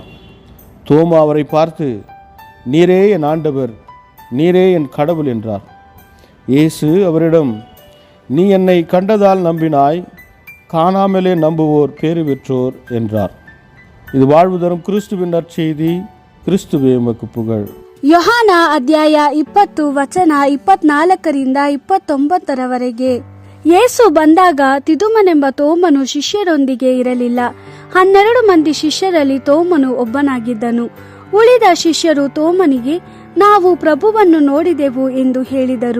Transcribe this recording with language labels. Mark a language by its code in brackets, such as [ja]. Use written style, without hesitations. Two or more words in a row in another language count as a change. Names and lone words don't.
[ta] தோமா அவரை பார்த்து, நீரே என் ஆண்டவர், நீரே என் கடவுள் என்றார். இயேசு அவரிடம், நீ என்னை கண்டதால் நம்பினாய், காணாமலே நம்புவோர் பேறு பெற்றோர் என்றார். இது வாழ்வு தரும் கிறிஸ்துவின் நற்செய்தி. கிறிஸ்துவே உமக்கு புகழ். [kn] ಯೋಹಾನ ಅಧ್ಯಾಯ 20 ವಚನ 24 29 ಯೇಸು ಬಂದಾಗ ತಿದುಮನೆಂಬ ತೋಮನು ಶಿಷ್ಯರೊಂದಿಗೆ ಇರಲಿಲ್ಲ. 12 ಮಂದಿ ಶಿಷ್ಯರಲ್ಲಿ ತೋಮನು ಒಬ್ಬನಾಗಿದ್ದನು. ಉಳಿದ ಶಿಷ್ಯರು ತೋಮನಿಗೆ, ನಾವು ಪ್ರಭುವನ್ನು ನೋಡಿದೆವು ಎಂದು ಹೇಳಿದರು.